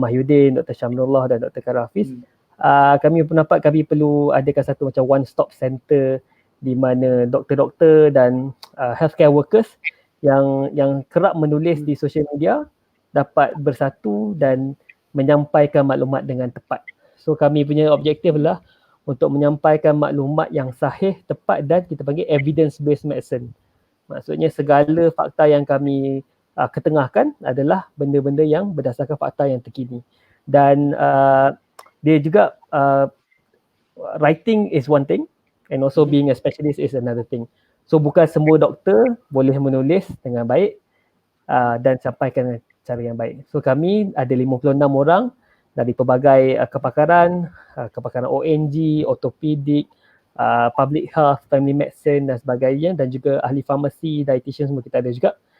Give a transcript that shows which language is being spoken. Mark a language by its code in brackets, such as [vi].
[ms] Mahyudin, Dr. Syamnullah dan Dr. Karafiz, kami pendapat kami perlu adakan satu macam one stop center di mana doktor-doktor dan healthcare workers yang kerap menulis di social media dapat bersatu dan menyampaikan maklumat dengan tepat. So kami punya objektif adalah untuk menyampaikan maklumat yang sahih, tepat dan kita panggil evidence based medicine. Maksudnya segala fakta yang kami ketengahkan adalah benda-benda yang berdasarkan fakta yang terkini. Dan dia juga [en] writing is one thing and also being a specialist is another thing. [ms] So bukan semua doktor boleh menulis dengan baik dan sampaikan cara yang baik. So kami ada 56 orang dari pelbagai kepakaran ONG, ortopedik, public health, family medicine dan sebagainya, dan juga ahli farmasi, dietitian semua kita ada juga.